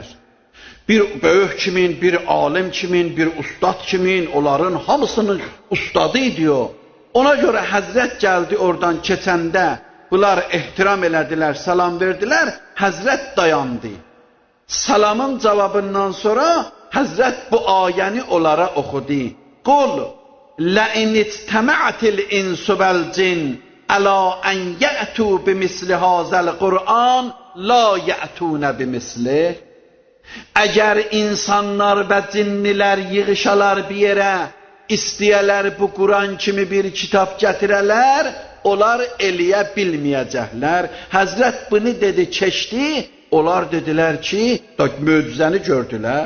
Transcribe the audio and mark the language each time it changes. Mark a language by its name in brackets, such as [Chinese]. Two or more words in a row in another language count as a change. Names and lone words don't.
[Azerbaijani] Bir böyük kimin, bir alim kimin, bir ustad kimin, onların hamısının ustadı idi o. Ona görə Həzrət gəldi oradan keçəndə, bunlar ehtiram elədilər, salam verdilər, Həzrət dayandı. Salamın cavabından sonra Həzrət bu ayəni onlara oxudu. [Arabic] Qul, لَاِنْ اِجْتَمَعَتِ الْاِنْسُ وَالْجِنُّ أَلَا أَنْ يَأْتُوا بِمِثْلِ هَذَا الْقُرْآنِ لَا يَأْتُونَ بِمِثْلِهِ. [Azerbaijani] Əgər insanlar və cinnilər yığışalar bir yerə, istəyələr bu Quran kimi bir kitab gətirələr, onlar eləyə bilməyəcəklər. Həzrət bunu dedi, keçdi, onlar dedilər ki, möcüzəni gördülər.